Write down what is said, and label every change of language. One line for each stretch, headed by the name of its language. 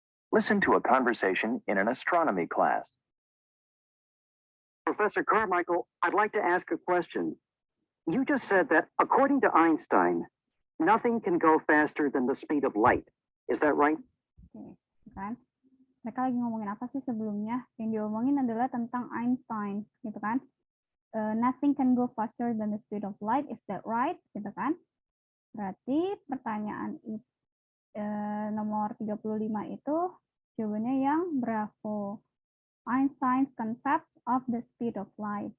English: Listen to a conversation in an astronomy class. Professor Carmichael, I'd like to ask a question. You just said that according to Einstein, nothing can go faster than the speed of light. Is that right?
Indonesian: Oke, kan? Mereka lagi ngomongin apa sih sebelumnya? Yang diomongin adalah tentang Einstein, gitu kan?
English: Nothing can go faster than the speed of light. Is that right?
Indonesian: Gitu kan? Berarti pertanyaan nomor 35 itu jawabannya yang bravo.
English: Einstein's concept of the speed of light.